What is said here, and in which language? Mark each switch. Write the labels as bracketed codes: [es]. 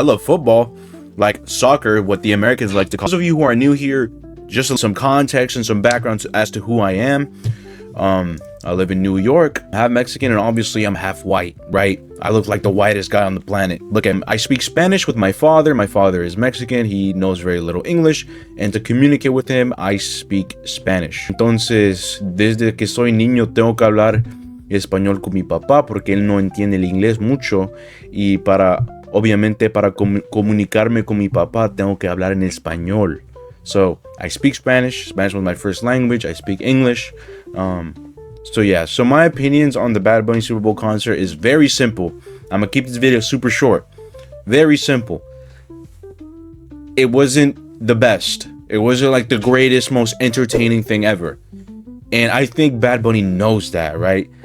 [en] I love football, like soccer, what the Americans like to call. Those of you who are new here, just some context and some background as to who I am. I live in New York, I'm half Mexican, and obviously I'm half white, right? I look like the whitest guy on the planet. Look at me. I speak Spanish with my father. My father is Mexican. He knows very little English, and to communicate with him, I speak Spanish. [es] Entonces, desde que soy niño tengo que hablar español con mi papá porque él no entiende el inglés mucho, y obviamente para comunicarme con mi papá tengo que hablar en español. [en] So I speak Spanish. Spanish was my first language. I speak English. So yeah, so my opinions on the Bad Bunny Super Bowl concert is very simple. I'm gonna keep this video super short. Very simple. It wasn't the best. It wasn't like the greatest, most entertaining thing ever. And I think Bad Bunny knows that, right?